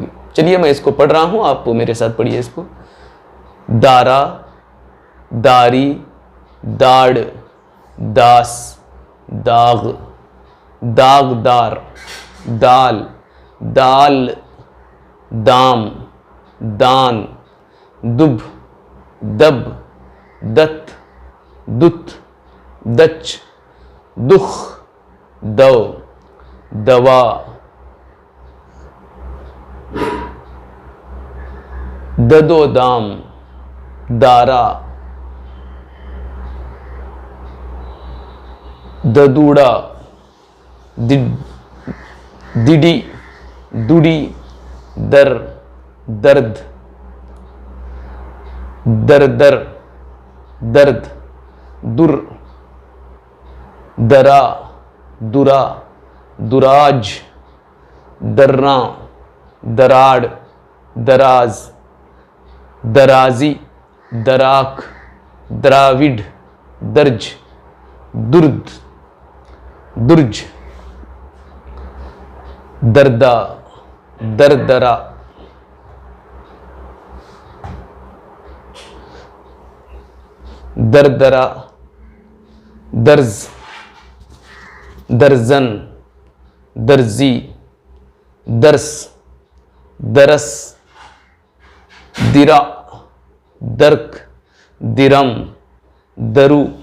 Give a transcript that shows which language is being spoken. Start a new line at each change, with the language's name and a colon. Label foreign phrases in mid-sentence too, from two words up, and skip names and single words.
Hindi: चलिए मैं इसको पढ़ रहा हूँ, आप मेरे साथ पढ़िए इसको। दारा, दारी, दाड़, दास, दाग, दागदार, दाल, दाल, दाम, दान, दुब, दब, दत, दुत, दच, दुख, दव, दवा, ददो दाम, दारा, ददूड़ा, दिडी, दुडी, दर, दर्द, दरदर, दर्द, दुर, दरा, दुरा, दुराज, दर्रा, दराड़, दराज, दराजी, दराक, द्राविड, दर्ज, दुर्द, दुर्ज, दर्दा, दरदरा, दरदरा, दर्ज, दर्जन, दर्जी, दर्स, दरस, दिरा, दर्क, दिरम, दरू।